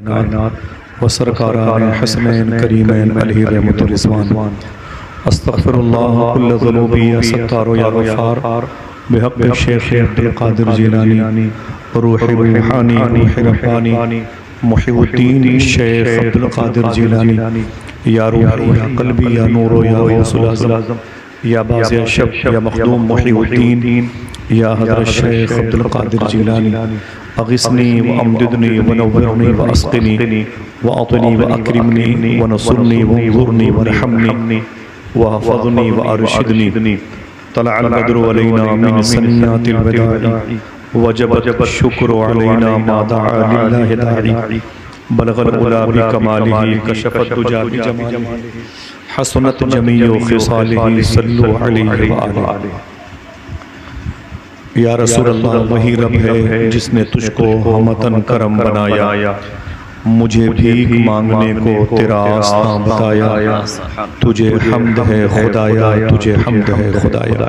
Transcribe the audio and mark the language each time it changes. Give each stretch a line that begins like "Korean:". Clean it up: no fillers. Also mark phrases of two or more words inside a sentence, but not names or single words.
Urdu: کائنات و سرکاران
Arabic: حسنین کریمین علیہ رحمت الرضوان استغفر اللہ کل ذنوبی یا ستار یا غفار بحق شیخ عبدالقادر جیلانی روح روحانی روح ربانی محی الدین شیخ عبدالقادر جیلانی یا روحی یا قلبی یا نور یا غوث العظم یا بازی شب یا مخدوم محی الدین یا حضرت شیخ عبدالقادر جیلانی اغثنی و امددنی و نورنی و اسقنی و اعطنی و اکرمنی و نصرنی و انظرنی و رحمنی و حفظنی و ارشدنی طلع البدر علینا من سنیات الوداع وجبت الشکر علینا ما دعا للہ داعی بلغ العلا بکمالہ کشف الدجا بجمالہ حسنت جمیع خصالہ صلو علیہ وآلہ۔
Urdu: یا رسول اللہ وہی رب ہے جس نے تجھ کو ہمتن کرم بنایا، مجھے بھیک مانگنے کو تیرا آسان بتایا، تجھے حمد ہے خدایا، تجھے حمد ہے خدایا۔